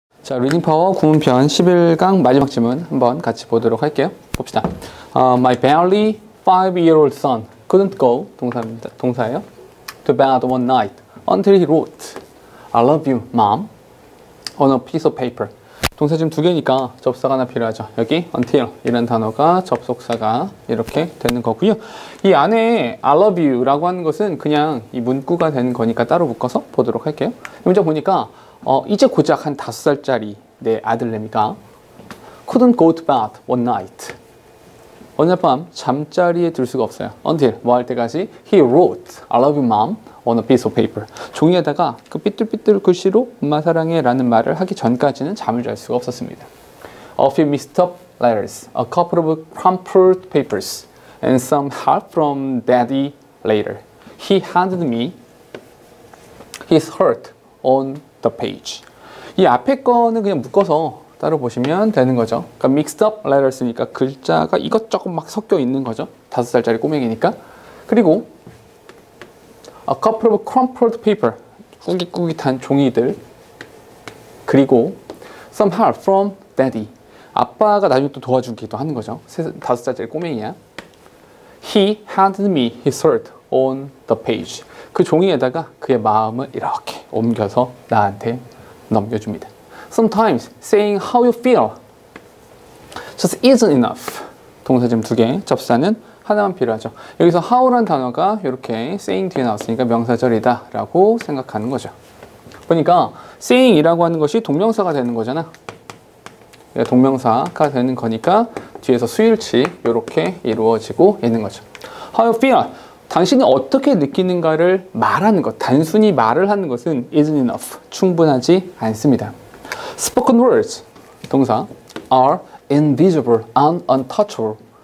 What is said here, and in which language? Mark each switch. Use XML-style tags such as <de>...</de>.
<ko>자, 리딩 파워 구문편 11강 마지막 질문 한번 같이 보도록 할게요. 봅시다.</ko> <en>My barely 5-year-old son couldn't go,</en> <ko>동사예요.</ko> <en>To bed one night until he wrote I love you, mom on a piece of paper.</en> <ko>동사 지금 두 개니까 접사가 하나 필요하죠. 여기 until 이라는 단어가 접속사가 이렇게 되는 거고요. 이 안에</ko> <en>I love you</en> <ko>라고 하는 것은 그냥 이 문구가 되는 거니까 따로 묶어서 보도록 할게요. 문장 보니까 이제 고작 한 5살짜리 내 아들내미가</ko> <en>couldn't go to bed one night.</en> <ko>어느 밤 잠자리에 들 수가 없어요.</ko> <en>Until</en> <ko>뭐 할 때까지</ko> <en>he wrote I love you mom on a piece of paper.</en> <ko>종이에다가 그 삐뚤삐뚤 글씨로 엄마 사랑해 라는 말을 하기 전까지는 잠을 잘 수가 없었습니다.</ko> <en>A few mixed up letters, a couple of crumpled papers, and some help from daddy later. He handed me his heart on the page.</en> <ko>이 앞에 거는 그냥 묶어서 따로 보시면 되는 거죠. 그러니까</ko> <en>mixed up letters</en> <ko>니까 글자가 이것저것 막 섞여 있는 거죠. 5살짜리 꼬맹이니까.</ko> <en>그리고 a couple of crumpled paper,</en> <ko>꾸깃꾸깃한 종이들.</ko> <en>그리고 some help from daddy.</en> <ko>아빠가 나중에 또 도와주기도 하는 거죠. 5살짜리 꼬맹이야.</ko> <en>He handed me his heart on the page.</en> <ko>그 종이에다가 그의 마음을 이렇게 옮겨서 나한테 넘겨줍니다.</ko> <en>Sometimes saying how you feel just isn't enough.</en> <ko>동사 지금 두 개, 접사는 하나만 필요하죠. 여기서 how라는 단어가 이렇게 saying 뒤에 나왔으니까 명사절이다 라고 생각하는 거죠. 보니까 saying이라고 하는 것이 동명사가 되는 거잖아. 동명사가 되는 거니까 뒤에서 수일치 이렇게 이루어지고 있는 거죠.</ko> <en>How you feel.</en> <ko>당신이 어떻게 느끼는가를 말하는 것, 단순히 말을 하는 것은</ko> <en>isn't enough.</en> <ko>충분하지 않습니다.</ko> <en>Spoken words, 동사, are invisible and untouchable.</en>